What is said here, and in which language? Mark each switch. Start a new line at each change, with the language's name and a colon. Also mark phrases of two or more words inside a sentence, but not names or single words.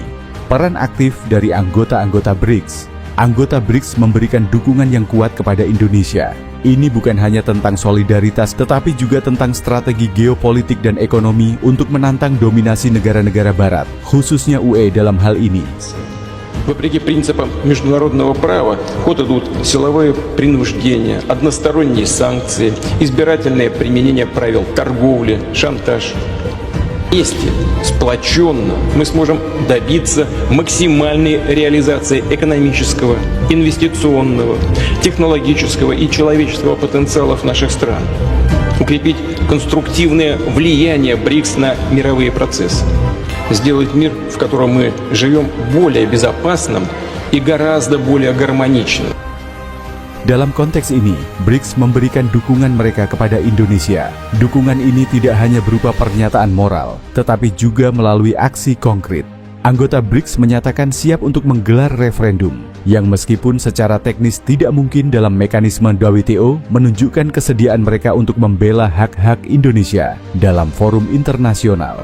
Indonesian: Peran aktif dari anggota-anggota BRICS. Anggota BRICS memberikan dukungan yang kuat kepada Indonesia. Ini bukan hanya tentang solidaritas, tetapi juga tentang strategi geopolitik dan ekonomi untuk menantang dominasi negara-negara barat, khususnya UE dalam hal ini.
Russian: Вопреки принципам международного права, в ход идут силовые принуждения, односторонние санкции, избирательное применение правил торговли, шантаж. Вместе, сплоченно мы сможем добиться максимальной реализации экономического, инвестиционного, технологического и человеческого потенциалов наших стран, укрепить конструктивное влияние БРИКС на мировые процессы, сделать мир, в котором мы живем, более безопасным и гораздо более гармоничным.
Indonesian: Dalam konteks ini, BRICS memberikan dukungan mereka kepada Indonesia. Dukungan ini tidak hanya berupa pernyataan moral, tetapi juga melalui aksi konkret. Anggota BRICS menyatakan siap untuk menggelar referendum, yang meskipun secara teknis tidak mungkin dalam mekanisme WTO, menunjukkan kesediaan mereka untuk membela hak-hak Indonesia dalam forum internasional.